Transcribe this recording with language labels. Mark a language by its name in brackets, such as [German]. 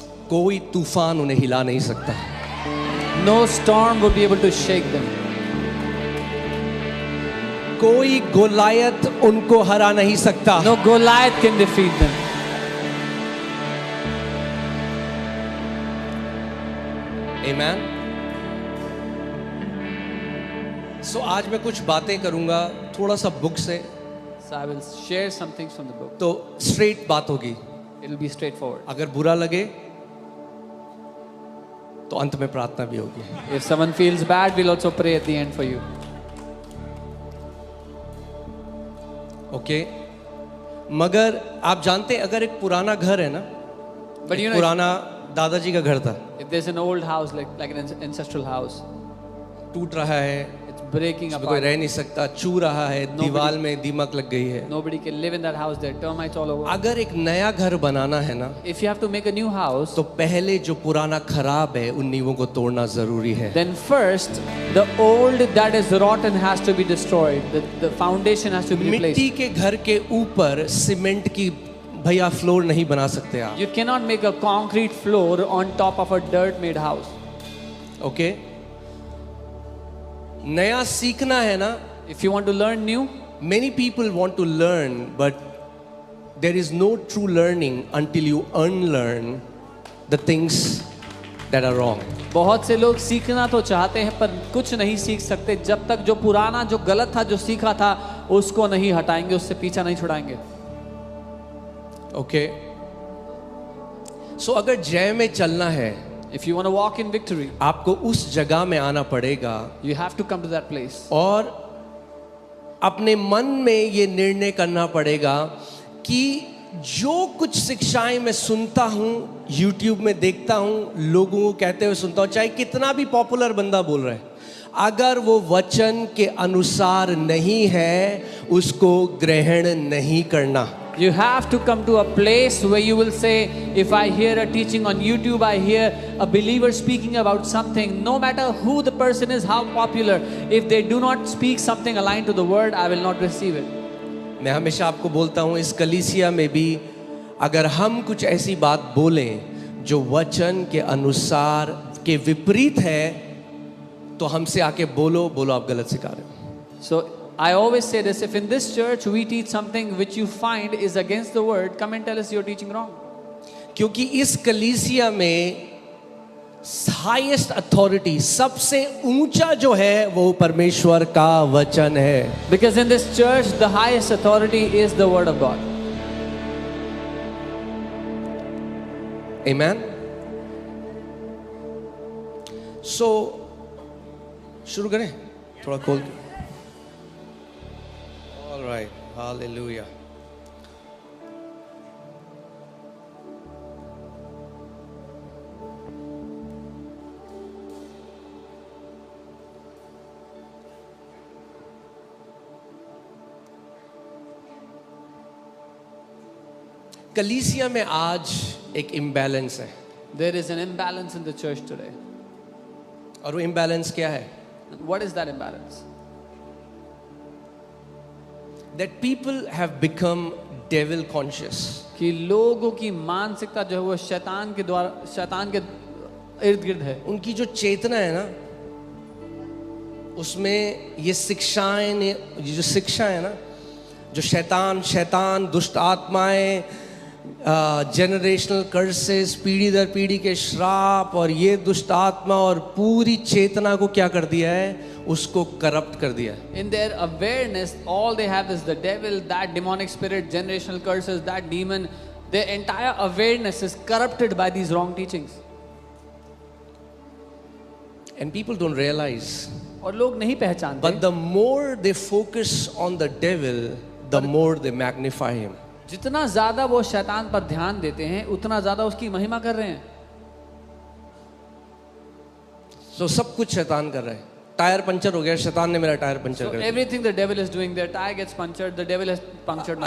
[Hindi] कोई तूफान उन्हें हिला नहीं सकता. [English] no storm would be able to shake them. [Hindi] कोई गोलायत उनको हरा नहीं सकता. [English] No Goliath can defeat them. Amen. [Hindi] So आज मैं कुछ बातें करूंगा थोड़ा सा बुक से, [English] So I will share some things from the book. [Hindi] तो स्ट्रेट बात होगी. [English] It will be straightforward. [Hindi] अगर बुरा लगे तो अंत में प्रार्थना भी होगी. [English] If someone feels bad, we'll also pray at the end for you. Okay. [Hindi] मगर आप जानते हैं अगर एक पुराना घर है ना, [English] But you [Hindi] एक [English] know, [Hindi] पुराना दादाजी का घर था, [English] if there's an old house like an ancestral house, [Hindi] टूट रहा है, [English] it's breaking [Hindi] उसमें कोई [English] apart. [Hindi] रह नहीं सकता, चू रहा है, दीवार में दीमक लग गई है. [English] Nobody can live in that house. There are termites all over. [Hindi] अगर एक नया घर बनाना है ना, [English] If you have to make a new house, [Hindi] तो पहले जो पुराना खराब है उन नींवों को तोड़ना जरूरी है. [English] then first the old that is rotten has to be destroyed. The foundation has to be replaced. [Hindi] मिट्टी के घर के ऊपर सीमेंट की भैया फ्लोर नहीं बना सकते आप. [English] You cannot make a concrete floor on top of a dirt-made house. [Hindi] Okay. नया सीखना है ना, [English] If you want to learn new, many people want to learn but there is no true learning until you unlearn the things that are wrong. [Hindi] बहुत से लोग सीखना तो चाहते हैं पर कुछ नहीं सीख सकते जब तक जो पुराना जो गलत था जो सीखा था उसको नहीं हटाएंगे, उससे पीछा नहीं छुड़ाएंगे. ओके. सो अगर जय में चलना है, [English] If you want to walk in victory, [Hindi] आपको उस जगह में आना पड़ेगा [English] you have to come to that place. [Hindi] और अपने मन में ये निर्णय करना पड़ेगा कि जो कुछ शिक्षाएं मैं सुनता हूं, YouTube में देखता हूं, लोगों को कहते हुए सुनता हूं, चाहे कितना भी पॉपुलर बंदा बोल रहा है, अगर वो वचन के अनुसार नहीं है उसको ग्रहण नहीं करना. [English] You have to come to a place where you will say, if I hear a teaching on YouTube, I hear a believer speaking about something, no matter who the person is, how popular, if they do not speak something aligned to the word, I will not receive it. [Hindi] मैं हमेशा आपको बोलता हूं इस कलीसिया में भी अगर हम कुछ ऐसी बात बोलें जो वचन के अनुसार के विपरीत है तो हमसे आके बोलो आप गलत सिखा रहे हो. [English] So I always say this, if in this church we teach something which you find is against the word, come and tell us you're teaching wrong. [Hindi] क्योंकि इस कलीसिया में हाईएस्ट अथॉरिटी, सबसे ऊंचा जो है वो परमेश्वर का वचन है. [English] Because in this church the highest authority is the word of God. Amen. [Hindi] So शुरू करें थोड़ा खोल के. [English] All right, hallelujah. [Hindi] कलीसिया में आज एक इम्बैलेंस है. [English] There is an imbalance in the church today. [Hindi] और वो इम्बैलेंस क्या है? [English] What is that imbalance? That people have become devil conscious. [Hindi] कि लोगों की मानसिकता जो है वो शैतान के इर्द गिर्द है. उनकी जो चेतना है ना, उसमें ये शिक्षाएं ने, ये जो शिक्षा है ना, जो शैतान दुष्ट आत्माएं, जनरेशनल कर्सेस, पीढ़ी दर पीढ़ी के श्राप और ये दुष्ट आत्मा और पूरी चेतना को क्या कर दिया है, उसको करप्ट कर दिया है. [English] In their awareness, all they have is the devil, that demonic spirit, generational curses, that demon. Their entire awareness is corrupted by these wrong teachings. And people don't realize. [Hindi] और लोग नहीं पहचानते. [English] But the more they focus on the devil, the more they magnify him. [Hindi] जितना ज्यादा वो शैतान पर ध्यान देते हैं उतना ज्यादा उसकी महिमा कर रहे हैं. So सब कुछ शैतान कर रहा है. टायर पंचर हो गया, शैतान ने मेरा टायर पंचर कर दिया. [English] Everything the devil is doing, their tire gets punctured, the devil has punctured my